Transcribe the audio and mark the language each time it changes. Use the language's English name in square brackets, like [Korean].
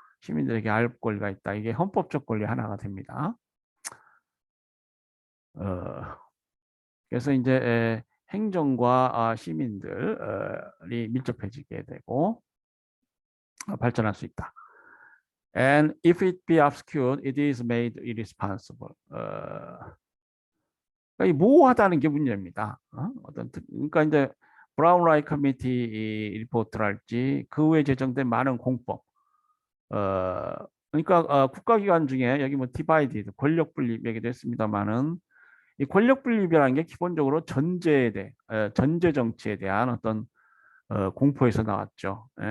[Korean] 시민들에게 알 권리가 있다. 이게 헌법적 권리 하나가 됩니다. 그래서 이제 행정과 시민들이 밀접해지게 되고 발전할 수 있다. [English] And if it be obscured, it is made irresponsible. [Korean] 그러니까 이 모호하다는 게 문제입니다. 그러니까 이제 브라운라이 커미티 리포트랄지 그 후에 제정된 많은 공법. 그러니까 국가기관 중에 여기 뭐 디바이디드 권력 분립 얘기도 했습니다만은 이 권력 분립이라는 게 기본적으로 전제에 대해 전제 정치에 대한 어떤 공포에서 나왔죠.